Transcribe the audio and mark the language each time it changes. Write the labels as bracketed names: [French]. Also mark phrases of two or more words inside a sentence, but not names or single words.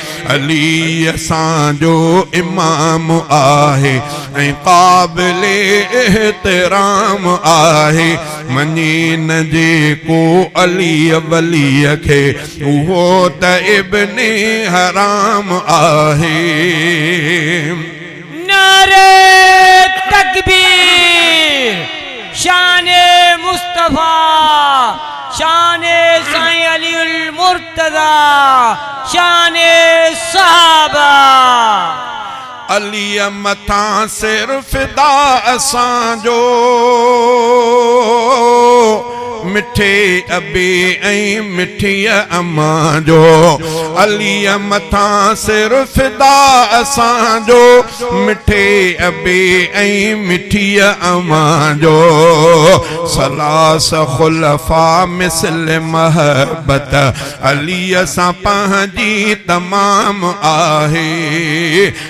[Sindhi] علي اسان جو امام آهي ۽ قابل احترام آهي. مڃي نه جيڪو علي وليءَ کي، اهو ته ابن حرام آهي. [Urdu] نعرہ تکبیر! شان مصطفیٰ! شان سائیں علی المرتضی! شان صحابہ! [Sindhi] علي مٿان سر فدا اسان جو، مٺي ابي ۽ مٺي اما جو. علي مٿان سر فدا اسان جو، مٺي ابي ۽ مٺي اما جو، ثلاث خلفا مثل محبت علي سان پنهنجي تمام آهي.